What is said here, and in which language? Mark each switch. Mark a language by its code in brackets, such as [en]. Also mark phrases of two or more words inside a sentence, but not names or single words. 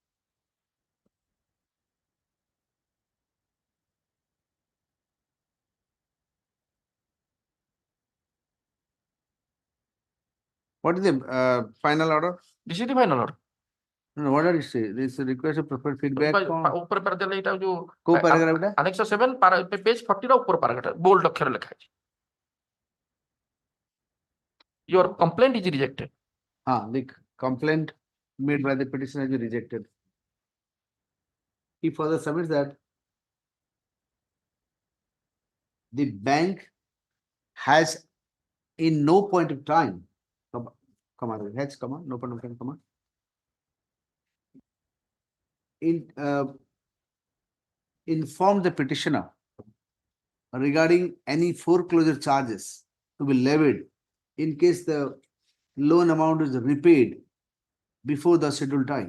[en] What is the final order? This is the final order. No, what did it say? This request to provide feedback. [or] ଉପରେ paragraph ଏଇଟା ଯୋଉ କୋଉ paragraph ଟା? [en] Annex 7 page 40 [or] ର ଉପର [en] paragraph bold [or] ଅକ୍ଷର ଲେଖା ଅଛି। [en] Your complaint is rejected. The complaint made by the petitioner is rejected. He further submits that the bank has in no point of time, no point of time, informed the petitioner regarding any foreclosure charges to be levied in case the loan amount is repaid before the scheduled time.